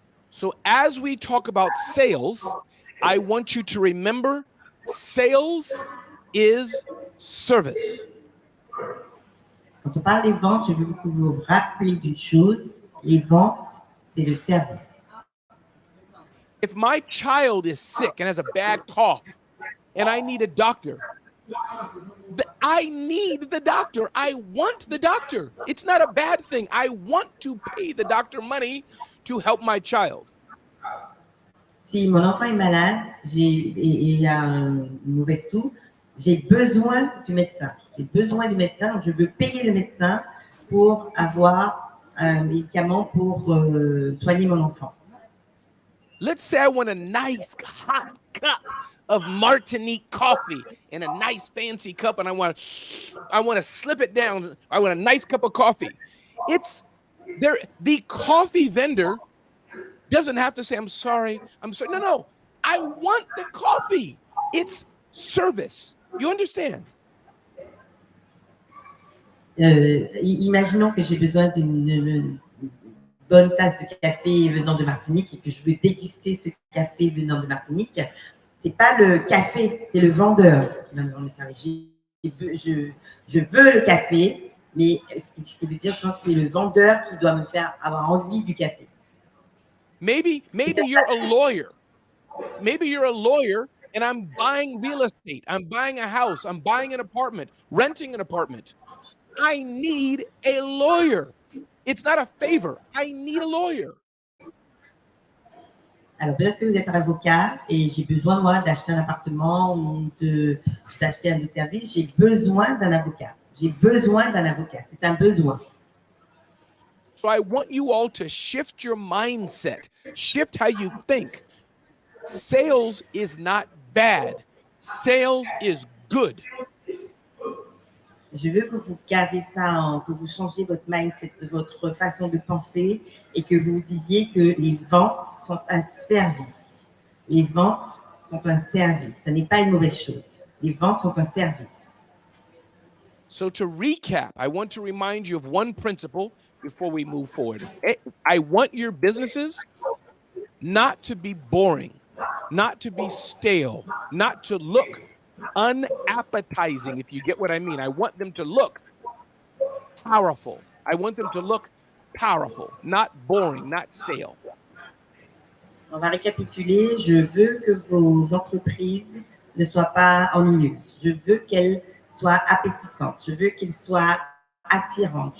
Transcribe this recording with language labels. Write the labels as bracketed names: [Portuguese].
[English] So as we talk about sales, I want you to remember sales is service. [French] Quand on parle des ventes, je veux que vous vous rappelez d'une chose, les ventes, c'est le service. [English] If my child is sick and has a bad cough and I need a doctor, I need the doctor. I want the doctor. It's not a bad thing. I want to pay the doctor money to help my child. [French] Si mon enfant est malade et a une mauvaise toux, j'ai besoin du médecin. J'ai besoin du médecin, donc je veux payer le médecin pour avoir un médicament pour soigner mon enfant. [English] Let's say I want a nice hot cup of Martinique coffee in a nice fancy cup, and I want to slip it down. I want a nice cup of coffee. It's there. The coffee vendor doesn't have to say, I'm sorry. No. I want the coffee. It's service. You understand? [French] Imaginons que j'ai besoin d'une bonne tasse de café venant de Martinique et que je veux déguster ce café venant de Martinique. C'est pas le café, c'est le vendeur qui va me vendre le service. Je veux le café, mais ce qui veut dire, je pense, c'est le vendeur qui doit me faire avoir envie du café. [English] Maybe you're a lawyer. Maybe you're a lawyer and I'm buying real estate. I'm buying a house. I'm buying an apartment, renting an apartment. I need a lawyer. It's not a favor. I need a lawyer. [French] Alors, peut-être que vous êtes un avocat et j'ai besoin, moi, d'acheter un appartement ou d'acheter un service. J'ai besoin d'un avocat. J'ai besoin d'un avocat. C'est un besoin. [English] So I want you all to shift your mindset, shift how you think. Sales is not bad. Sales is good. [French] Je veux que vous gardiez ça, que vous changiez votre mindset, votre façon de penser et que vous disiez que les ventes sont un service. Les ventes sont un service. Ce n'est pas une mauvaise chose. Les ventes sont un service. [English] So to recap, I want to remind you of one principle before we move forward. I want your businesses not to be boring, not to be stale, not to look unappetizing, if you get what I mean. I want them to look powerful. I want them to look powerful, not boring, not stale. [French] On va récapituler. Je veux que vos entreprises ne soient pas ennuyeuses. Je veux qu'elles soient appétissantes. Je veux qu'elles soient attirantes.